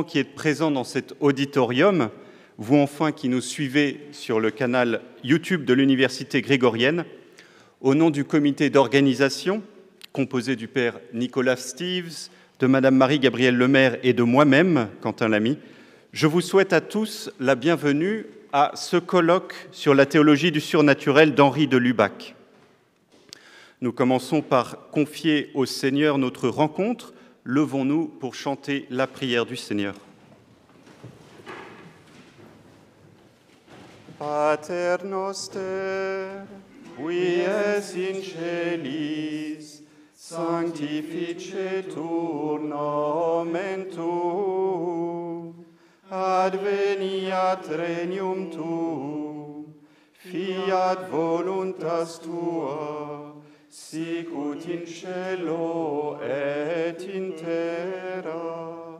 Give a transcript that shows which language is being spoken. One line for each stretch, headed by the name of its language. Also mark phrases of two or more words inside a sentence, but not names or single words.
French: qui êtes présents dans cet auditorium, vous enfin qui nous suivez sur le canal YouTube de l'Université grégorienne, au nom du comité d'organisation, composé du père Nicolas Steves, de madame Marie-Gabrielle Lemaire et de moi-même, Quentin Lamy, je vous souhaite à tous la bienvenue à ce colloque sur la théologie du surnaturel d'Henri de Lubac. Nous commençons par confier au Seigneur notre rencontre. Levons-nous pour chanter la prière du Seigneur.
Latin: Pater noster, qui es in celis, sanctificetur nomen tuum, adveniat regnum tuum, fiat voluntas tua, sic ut in cielo et in terra.